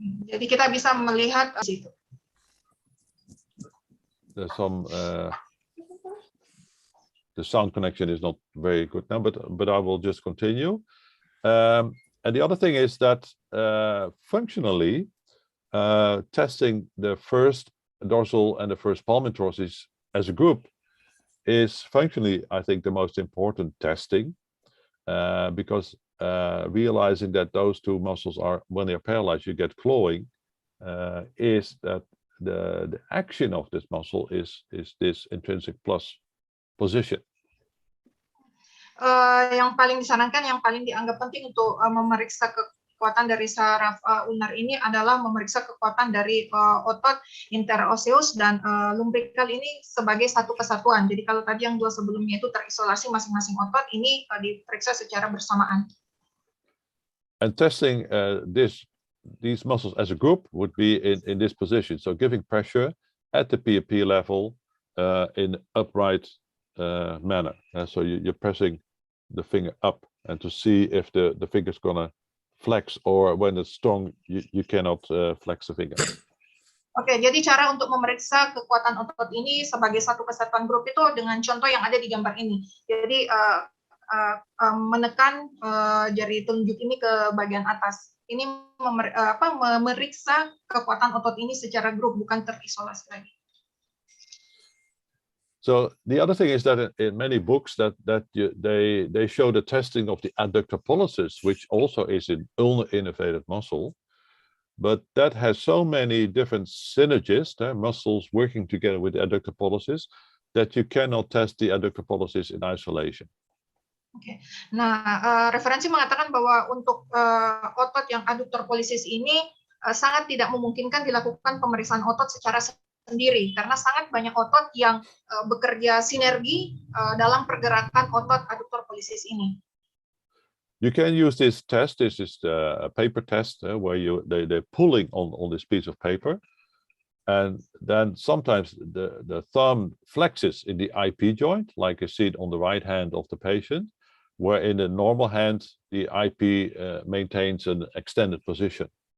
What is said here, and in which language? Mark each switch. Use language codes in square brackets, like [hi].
[id] Jadi kita bisa melihat situ. [en] There's some the sound connection is not very good now, but I will just continue. And the other thing is that functionally, testing the first dorsal and the first palm interosseous as a group is functionally, I think, the most important testing, because realizing that those 2 muscles are, when they're paralyzed, you get clawing, is that the action of this muscle is this intrinsic plus position. [id] Yang paling disarankan, yang paling dianggap penting untuk memeriksa kekuatan dari saraf ulnar ini adalah memeriksa kekuatan dari otot interosseus dan lumbrical ini sebagai satu kesatuan. Jadi kalau tadi yang 2 sebelumnya itu terisolasi masing-masing otot, ini diperiksa secara bersamaan. [en] And testing these muscles as a group would be in this position. So giving pressure at the PRP level in upright manner. So you're pressing the finger up and to see if the finger's gonna flex, or when it's strong you cannot flex the finger. [id] Oke, jadi cara untuk memeriksa kekuatan otot ini sebagai satu kesatuan grup itu dengan contoh yang ada di gambar ini. Jadi menekan jari telunjuk ini ke bagian atas. Ini memeriksa kekuatan otot ini secara grup, bukan terisolasi lagi. [en] So the other thing is that in many books they show the testing of the adductor pollicis, which also is an ulnar innervated muscle, but that has so many different synergists, muscles working together with the adductor pollicis, that you cannot test the adductor pollicis in isolation. Oke. [id] Nah, referensi mengatakan bahwa untuk otot yang adductor pollicis ini sangat tidak memungkinkan dilakukan pemeriksaan otot secara sendiri karena sangat banyak otot yang bekerja sinergi dalam pergerakan otot aduktor pollicis ini. [en] You can use this test. This is a paper test where they're pulling on this piece of paper, and then sometimes the thumb flexes in the IP joint, like you see it on the right hand of the patient, where in the normal hand the IP maintains an extended position.